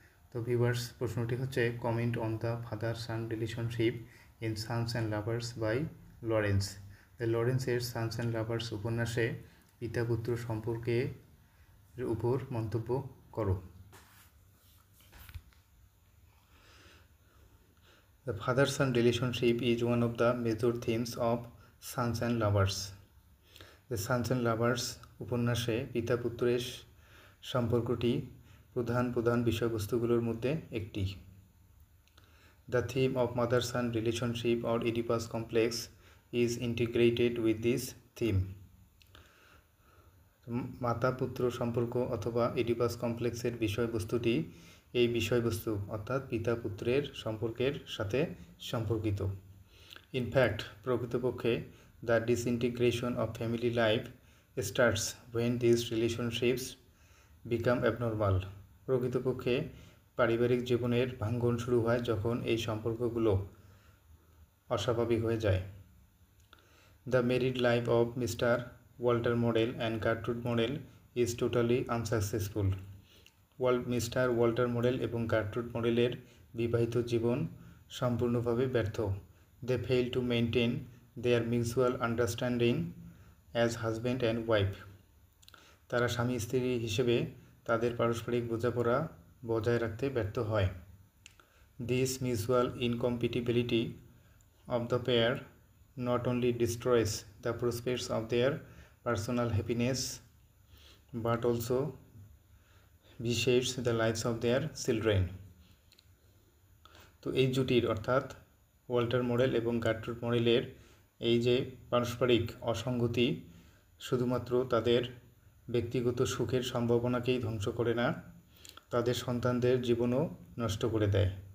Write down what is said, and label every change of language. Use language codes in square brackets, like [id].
[bn] তো ভিউয়ার্স, প্রশ্নটি হচ্ছে [en] Comment on the father son relationship in Sons and Lovers by Lawrence. [bn] লরেন্সের Sans and lovers উপন্যাসে পিতা পুত্র সম্পর্কের উপর মন্তব্য করো। [en] The father-son relationship is one of the major themes of Sons and Lovers. [bn] The Sons and Lovers উপন্যাসে পিতা পুত্রের সম্পর্কটি প্রধান বিষয়বস্তুগুলোর মধ্যে একটি। [en] The theme of mother-son relationship or Oedipus complex is integrated with this theme. [bn] মাতা পুত্র সম্পর্ক অথবা ইডিপাস কমপ্লেক্সের বিষয়বস্তুটি এই বিষয়বস্তু অর্থাৎ পিতা পুত্রের সম্পর্কের সাথে সম্পর্কিত। [en] In fact, প্রকৃতপক্ষে the disintegration of family life starts when this relationships become abnormal. [bn] প্রকৃতপক্ষে পারিবারিক জীবনের ভাঙ্গন শুরু হয় যখন এই সম্পর্কগুলো অস্বাভাবিক হয়ে যায়। [en] The married life of Mr Walter Morel and Gertrude Morel is totally unsuccessful. [bn] Mister Walter model এবং গার্ট্রুড মডেলের বিবাহিত জীবন সম্পূর্ণভাবে ব্যর্থ। [en] They fail to maintain their mutual understanding as husband and wife. [bn] তারা স্বামী স্ত্রী হিসেবে তাদের পারস্পরিক বোঝাপড়া বজায় রাখতে ব্যর্থ হয়। [en] This mutual incompatibility of the pair not only destroys the prospects of their personal happiness but also reshapes the lives of their children. [bn] তো এই জুটির অর্থাৎ ওয়াল্টার মডেল এবং গার্ট্রুড মডেলের এই যে পারস্পরিক অসঙ্গতি শুধুমাত্র তাদের ব্যক্তিগত সুখের সম্ভাবনাকেই ধ্বংস করে না, তাদের সন্তানদের জীবনও নষ্ট করে দেয়।